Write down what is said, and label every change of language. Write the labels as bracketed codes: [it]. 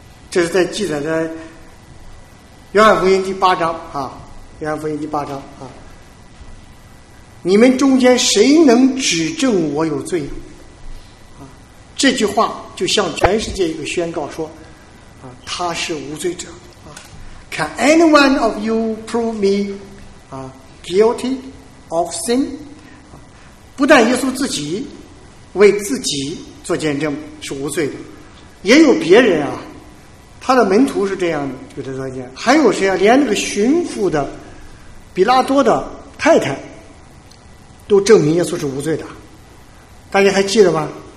[zh] 这是在记载在约翰福音第八章啊，约翰福音第八章啊，你们中间谁能指证我有罪啊？这句话就向全世界一个宣告说，啊，他是无罪者。 [en] 啊 ，Can anyone of you prove me, guilty of sin？ [zh] 不但耶稣自己为自己做见证是无罪的，也有别人啊，他的门徒是这样给他做见证，还有谁啊？连那个巡抚的比拉多的太太都证明耶稣是无罪的，大家还记得吗？